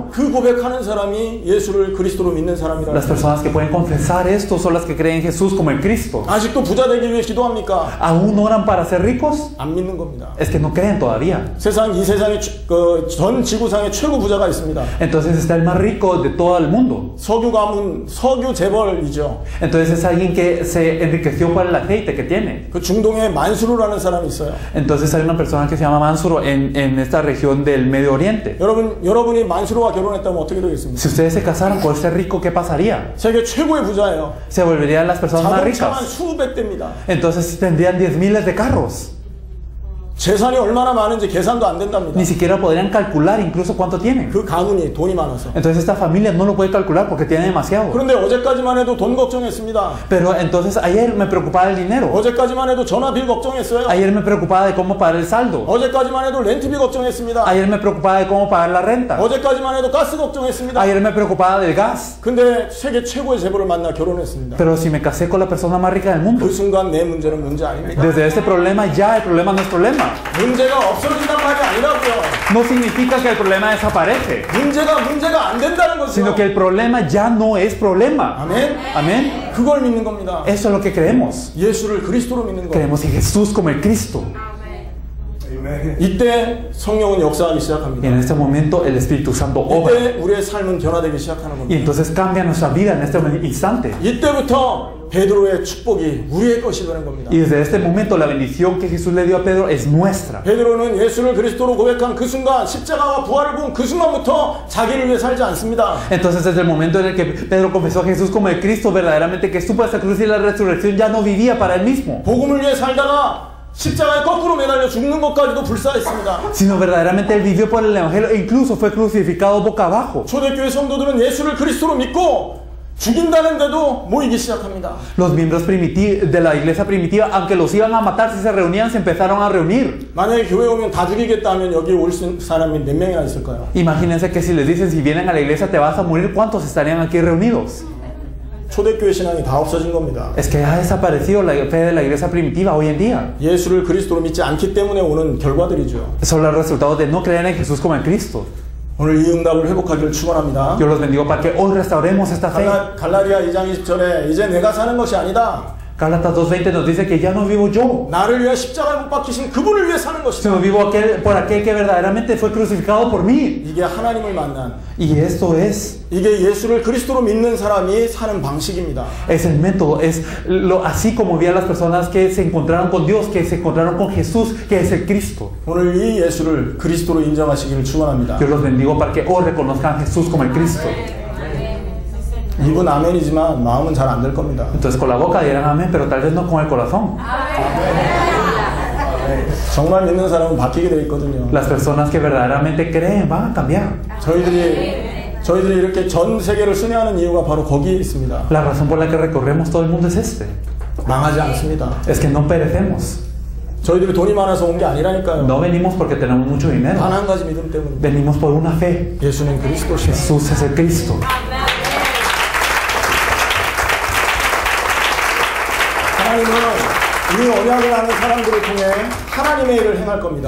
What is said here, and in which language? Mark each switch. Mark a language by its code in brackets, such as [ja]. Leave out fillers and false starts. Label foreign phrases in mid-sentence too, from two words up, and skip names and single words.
[ko] 그 고백하는 사람이 예수를 그리스도로 믿는 사람이라. [es] Las personas que pueden confesar esto son las que creen en Jesús como el Cristo. [ko] 아직도 부자 되기 위해 기도합니까? [es] ¿Aún oran para ser ricos? [ko] 안 믿는 겁니다. [es] Es que no creen todavía. [ko] 이 세상의 전 지구상의 최고 부자가 있습니다. [es] Entonces está el más rico de todo el mundo. [ko] 석유 가문, 석유 재벌이죠. [es] Entonces es alguien que se enriqueció por el aceite que tiene. [ko] 그 중동에 만수르라는 사람이 있어요. [es] Entonces hay una persona que se llama Mansuro en esta región del Medio Oriente. [ko] 여러분이 만수르와 결혼했다면 어떻게 되겠습니까? [es] Si ustedes se casaron por ser rico, ¿qué pasaría? [ko] 세계 최고의 부자예요. [es] Se volverían las personas más [ko] 자동차만 [es] ricas. [ko] 수백 대입니다. [es] Entonces tendrían 10,000 de carros. [ko] 재산이 얼마나 많은지 계산도 안 된답니다. [es] Ni siquiera podrían calcular incluso cuánto tienen. [ko] 그 가문이 돈이 많아서. [es] Entonces esta familia no lo puede calcular porque tiene demasiado. [ko] 그런데 어제까지만 해도 돈 걱정했습니다. [es] Pero entonces ayer me preocupaba el dinero. [ko] 어제까지만 해도 전화비 걱정했어요. [es] Ayer me preocupaba de cómo pagar el saldo. [ko] 어제까지만 해도 렌트비 걱정했습니다. [es] Ayer me preocupaba de cómo pagar la renta. [ko] 어제까지만 해도 가스 걱정했습니다. [es] Ayer me preocupaba del gas. [ko] 근데 세계 최고의 재벌을 만나 결혼했습니다. [es] Pero si me casé con la persona más rica del mundo, [ko] 그 순간 내 문제는 문제 아닙니다. [es] desde este problema ya el problema no es problema. [ko] 문제가 없어진단 말이 아니라고요. [es] No significa que el problema desaparece, [ko] 문제가 안 된다는 거죠. [es] sino que el problema ya no es problema. [ko] 아멘. [es] Amén. [ko] 그걸 믿는 겁니다. [es] Eso es lo que creemos. [ko] 예수를 그리스도로 믿는 거. [es] Creemos en Jesús como el Cristo. [ko] 이때 성령은 역사하기 [es] Y [ko] 시작합니다. [es] en este momento el Espíritu Santo obra. [ko] 이때 우리의 삶은 변화되기 시작하는 [es] Y [ko] 겁니다. [es] entonces cambia nuestra vida en este instante. [ko] 이때부터 베드로의 축복이 우리의 것이 되는 겁니다. [es] Y desde este momento la bendición que Jesús le dio a Pedro es nuestra. [ko] 베드로는 예수를 그리스도로 고백한 그 순간, 십자가와 부활을 본 그 순간부터 자기를 위해 살지 않습니다. [es] Entonces desde el momento en el que Pedro confesó a Jesús como el Cristo, verdaderamente que supo esa cruz y la resurrección, ya no vivía para él mismo, [ko] 복음을 위해 살다가 십자가에 거꾸로 매달려 죽는 것까지도 불사했습니다. [es] sino verdaderamente él vivió por el Evangelio e incluso fue crucificado boca abajo. [ko] 초대교회 성도들은 예수를 그리스도로 믿고 죽인다는데도 모이기 시작합니다. [es] Los miembros de la iglesia primitiva, aunque los iban a matar si se reunían, se empezaron a reunir. [ko] 만약에 교회 오면 다 죽이겠다 하면 여기 올 사람이 몇 명이나 있을까요? [es] Imagínense que si les dicen si vienen a la iglesia te vas a morir, ¿cuántos estarían aquí reunidos? [ko] 초대교회 신앙이 다 없어진 겁니다. [es] Es que ha desaparecido la fe de la iglesia primitiva hoy en día. [ko] 예수를 그리스도로 믿지 않기 때문에 오는 결과들이죠. [es] Son los resultados de no creer en Jesús como en Cristo. [ko] 오늘 이 응답을 회복하기를 축원합니다. [es] Yo los bendigo para que hoy restauremos esta fe. [ko] 갈라디아 2장 20절에 이제 내가 사는 것이 아니다. [es] Gálatas 2:20 nos dice que ya no vivo yo, [ko] 나를 위해 십자가에 못 박히신 그분을 위해 사는 것이다. [es] sino vivo por aquel que verdaderamente fue crucificado por mí. [ko] 이게 하나님을 만난, [es] Y esto es [ko] 이게 예수를 그리스도로 믿는 사람이 사는 방식입니다. [es] el método, es así como vivían las personas que se encontraron con Dios, que se encontraron con Jesús, que es el Cristo. [ko] 오늘 이 예수를 그리스도로 인정하시기를 축원합니다. [es] Yo los bendigo para que hoy reconozcan a Jesús como el Cristo. [ko] 입은 아멘이지만 마음은 잘 안 될 겁니다. [es] Entonces con la boca dirán amén, pero tal vez no con el corazón. [ko] 정말 믿는 사람은 바뀌게 돼 있거든요. [es] Las personas que verdaderamente creen van a cambiar. [ko] 저희들이 이렇게 전 세계를 순회하는 이유가 바로 거기에 있습니다. [es] La razón por la que recorremos todo el mundo es este. [ko] 망하지 않습니다. [es] Es que no perecemos. [ko] 저희들이 돈이 많아서 온 게 아니라니까요. [es] No venimos porque tenemos mucho dinero. [ko] 단 한 가지 믿음 때문입니다. [es] Venimos por una fe. [ko] 예수는 그리스도시다. [es] Jesús es el Cristo. [ko] 하나님은 이 언약을 아는 사람들을 통해 하나님의 일을 행할 겁니다.